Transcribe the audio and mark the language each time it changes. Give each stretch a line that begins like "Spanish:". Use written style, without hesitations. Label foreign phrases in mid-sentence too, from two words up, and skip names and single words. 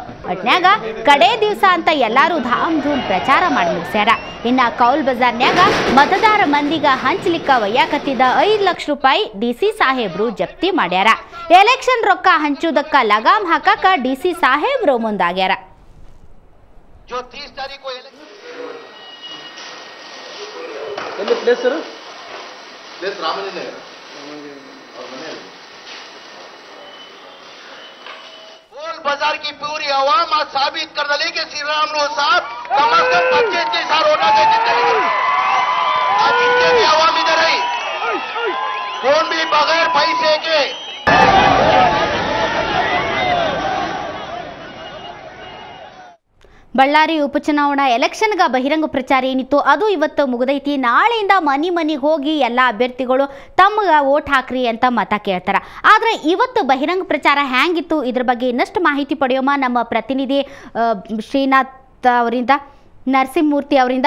Kannada: ಒಟ್ನ್ಯಾಗ ಕಡೆ ದಿವಸ ಅಂತ ಎಲ್ಲಾರು ಧಾಮ್ ಧೂಮ್ ಪ್ರಚಾರ ಮಾಡಿ ಮುಗಿಸ್ಯಾರ. ಇನ್ನ ಕೌಲ್ ಬಜಾರ್ನ್ಯಾಗ ಮತದಾರ ಮಂದಿಗ ಹಂಚಲಿಕ್ಕ ವಯ್ಯಾಕತ್ತಿದ 5 ಲಕ್ಷ ರೂಪಾಯಿ ಡಿಸಿ ಸಾಹೇಬ್ರು ಜಪ್ತಿ ಮಾಡ್ಯಾರ. ಎಲೆಕ್ಷನ್ ರೊಕ್ಕ ಹಂಚುದಕ್ಕ ಲಗಾಮ್ ಹಾಕಕ ಡಿಸಿ ಸಾಹೇಬ್ರು ಮುಂದಾಗ್ಯಾರ.
Hindi: बाजार की पूरी आवाम आज साबित कर दली कि श्रीरामुलु साहब कम से कम 25 वोटा दे देते हैं. आज इतने भी आवाम इधर है, कौन भी बगैर पैसे के
Kannada: ಬಳ್ಳಾರಿ ಉಪಚುನಾವಣಾ ಎಲೆಕ್ಷನ್ಗ ಬಹಿರಂಗ ಪ್ರಚಾರ ಏನಿತ್ತು ಅದು ಇವತ್ತು ಮುಗಿದೈತಿ. ನಾಳೆಯಿಂದ ಮನೆ ಮನೆಗೆ ಹೋಗಿ ಎಲ್ಲ ಅಭ್ಯರ್ಥಿಗಳು ತಮ್ಗೆ ವೋಟ್ ಹಾಕ್ರಿ ಅಂತ ಮತ ಕೇಳ್ತಾರ. ಆದರೆ ಇವತ್ತು ಬಹಿರಂಗ ಪ್ರಚಾರ ಹ್ಯಾಂಗಿತ್ತು ಇದ್ರ ಬಗ್ಗೆ ಇನ್ನಷ್ಟು ಮಾಹಿತಿ ಪಡೆಯೋಮ ನಮ್ಮ ಪ್ರತಿನಿಧಿ ಶ್ರೀನಾಥ್ ಅವರಿಂದ, ನರಸಿಂಹಮೂರ್ತಿ ಅವರಿಂದ.